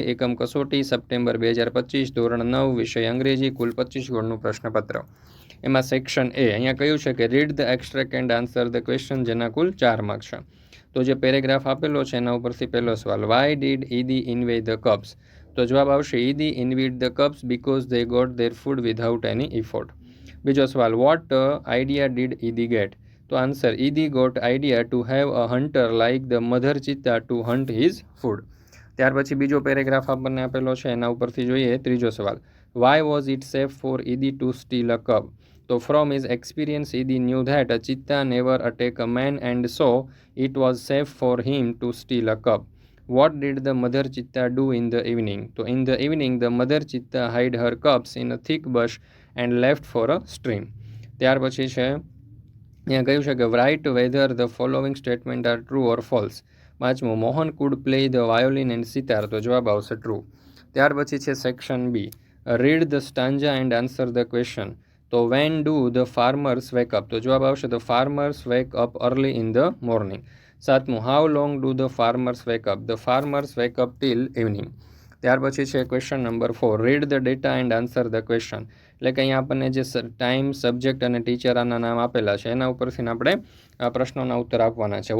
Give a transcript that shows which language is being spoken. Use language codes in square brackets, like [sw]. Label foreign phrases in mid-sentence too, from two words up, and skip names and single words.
[gu] એકમ કસોટી સપ્ટેમ્બર 2025 ધોરણ 9 વિષય અંગ્રેજી, કુલ 25 ગુણનું પ્રશ્નપત્ર. એમાં સેક્શન એ અહીંયા કહ્યું છે કે [en] read the extract and answer the question, [gu] જેના કુલ 4 માર્ક છે. તો જે પેરેગ્રાફ આપેલો છે એના ઉપરથી પહેલો સવાલ, [en] why did Idi envy the cubs? [gu] તો જવાબ આવશે [en] Idi envied the cubs because they got their food without any effort. [gu] બીજો સવાલ, [en] what idea did Idi get? તો answer, Idi got idea to have a hunter like the mother cheetah to hunt his food. [gu] ત્યાર પછી બીજો પેરેગ્રાફ આપણને આપેલો છે, એના ઉપરથી જોઈએ ત્રીજો સવાલ, [en] why was it safe for Idi to steal a cub? તો from his experience Idi knew that a cheetah never attack a man and so it was safe for him to steal a cub. What did the mother cheetah do in the evening? So in the evening the mother cheetah hid her cubs in a thick bush and left for a stream. [gu] ત્યાર પછી છે અહીંયા કહ્યું છે કે [en] write whether the following statement are true or false. પાંચમું, મોહન could play the violin and sitar? [gu] તો જવાબ આવશે true. ત્યાર પછી છે સેક્શન બી, [en] read the stanza and answer the question. તો when do the farmers wake up? [gu] તો જવાબ આવશે [en] the farmers wake up early in the morning. સાતમું, how long do the farmers wake up? the farmers wake up till evening. [gu] ત્યાર પછી છે [en] question number 4, read the data and answer the question. [gu] એટલે કે અહીંયા આપણને જે ટાઈમ, સબ્જેક્ટ અને ટીચર આના નામ આપેલા છે એના ઉપરથી આપણે આ પ્રશ્નોના ઉત્તર આપવાના છે.